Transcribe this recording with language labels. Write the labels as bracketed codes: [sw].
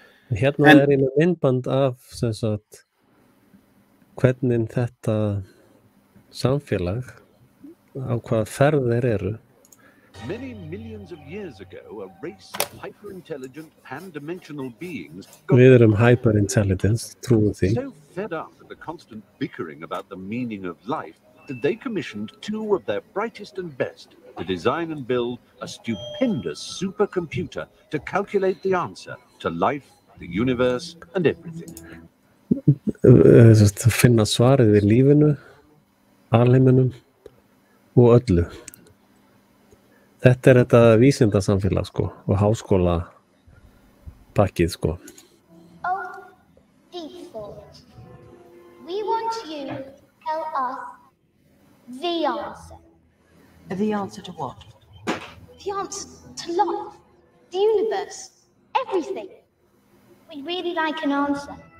[is] Hérna ég með myndband af sem sagt hvernig þetta samfélag á hvað ferð þeir eru. [en] Many millions of years ago, a race of hyper-intelligent, pan-dimensional beings [is] Við erum hyper-intelligence, trúum því. [en] So fed up with the constant bickering about the meaning of life that they commissioned 2 of their brightest and best to design and build a stupendous supercomputer to calculate the answer to life, the universe, and everything. [is] Finna svarið við lífinu, alheiminum og öllu. Þetta þetta vísindasamfélag, sko, og háskóla pakkið, sko. [en] Oh, deep thought. We want you to tell us the answer. The answer to what? The answer to life, the universe, everything. We'd really like an answer.